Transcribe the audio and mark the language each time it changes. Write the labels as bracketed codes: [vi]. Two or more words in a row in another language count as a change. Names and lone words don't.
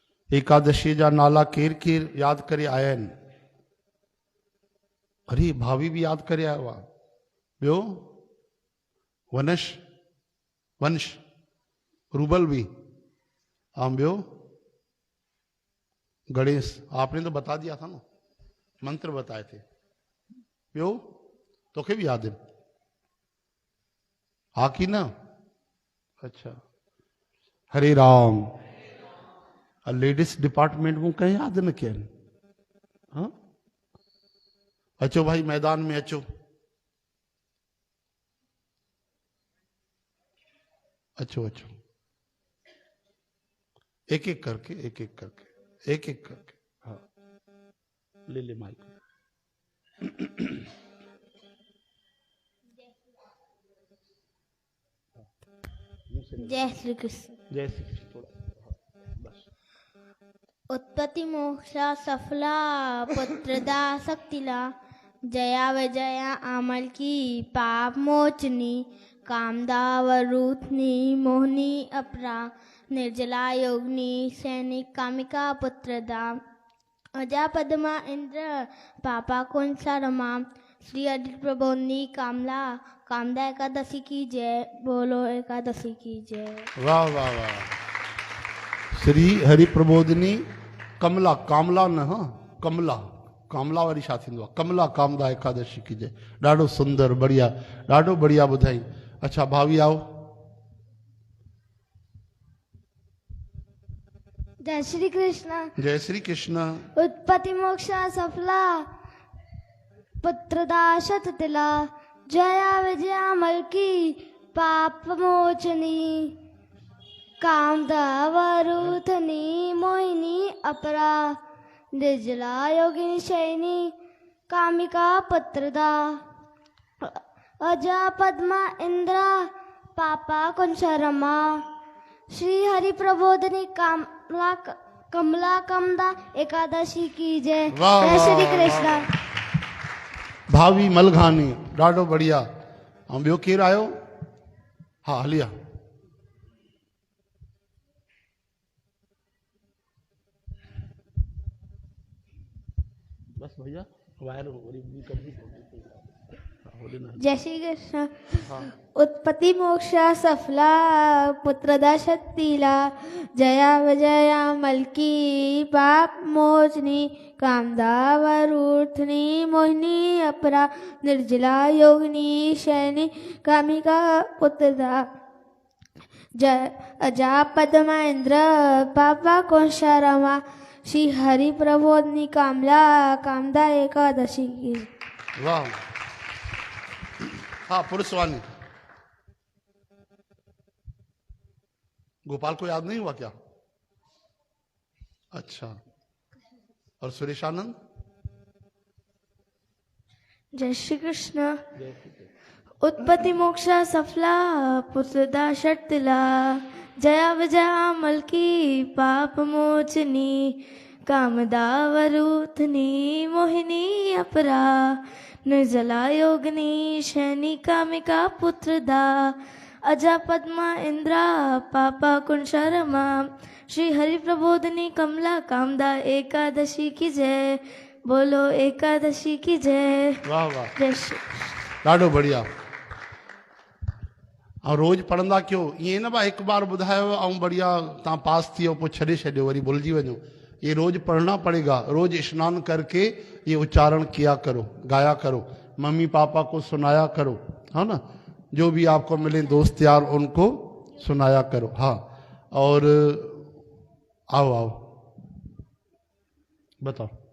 [sd] एकादशी जा नाला केर केर याद करे आया आहिनि। अरे भाभी भी याद करे आयो आहे। ॿियो वंश रूबल भी। [hi] हाँ ॿियो गणेश, आपने तो बता दिया था ना, मंत्र बताए थे। [sd] ॿियो तोखे भी याद है? हा की ना? [hi] अच्छा। हरे राम। [en] ladies department [sd] में कहीं याद न कयनि। हाँ अचो भाई मैदान में अचो। अचो अचो एक एक करके हाँ ले माइक। [hi] जय श्री कृष्ण। जय श्री कृष्ण। थोड़ा बस। उत्पत्ति मोक्षा सफला पुत्रदा शक्तिला जया विजया अमल की पाप मोचनी कामदा वरूथनी मोहनी अपरा निर्जला योगिनी सैनिक कामिका पुत्रदा अजा पद्मा इंद्र पापा कुंसा रमा श्री हरि प्रबोधनी कामला कामदा एकादशी की जय। बोलो एकादशी की जय। [sd] वाह वाह वाह। श्री हरि प्रबोधनी कमला, कामला न, हाँ कमला, कामला वारी छा थींदो आहे? [hi] कमला कामदा एकादशी की जय। [sd] ॾाढो सुंदर, बढ़िया, ॾाढो बढ़िया ॿुधाई। [hi] अच्छा भाभी आओ। जय श्री कृष्ण। जय श्री कृष्ण। उत्पत्ति मोक्षा सफला पुत्रदा शततिला जया विजया मलकी पाप मोचनी कामदा वरूथनी मोहिनी अपरा निर्जला योगिनी शयनी कामिका पुत्रदा अजा पद्मा इंद्रा पापा कुंशरमा श्री हरि प्रबोधनी कामला कमला कामदा एकादशी की जय। जय श्री कृष्ण। भावी मलघानी, [sd] ॾाढो बढ़िया। ऐं ॿियो केरु आयो? हा हलिया। [hi] बस भैया वायर जय श्री कृष्ण। उत्पत्ति मोक्षा सफला पुत्रदा शक्तिला जया विजया मलकी पाप मोचनी कामदा वरूथनी मोहिनी अपरा निर्जला योगिनी शयनी कामिका पुत्रदा अजा पद्मा इंद्र पापा कुंशा रमा श्री हरि प्रबोधनी कामला कामदा एकादशी की। वाह। हाँ पुरुषवाणी। गोपाल को याद नहीं हुआ क्या? अच्छा। और सुरेश आनंद? जय श्री कृष्ण। उत्पत्ति मोक्षा सफला पुत्रदा शक्तिला जया विजया मलकी पाप मोचनी कामदा वरूथनी मोहिनी अपरा निर्जला योगिनी शयनी कामिका पुत्रदा अजा पद्मा इंद्रा पापा कुंशरमा श्री हरि प्रबोधनी कमला कामदा एकादशी की जय। बोलो एकादशी की जय। वाह वाह। जय श्री [sd] ॾाढो बढ़िया। ऐं रोज़ पढ़ंदा कयो, ईअं न बा हिकु बार ॿुधायो ऐं बढ़िया तव्हां पास थी वियो पोइ छॾे छॾियो वरी भुलिजी वञो। [hi] ये रोज पढ़ना पड़ेगा। रोज स्नान करके ये उच्चारण किया करो, गाया करो, मम्मी पापा को सुनाया करो, है ना। जो भी आपको मिले दोस्त यार उनको सुनाया करो। हाँ और आओ आओ बताओ।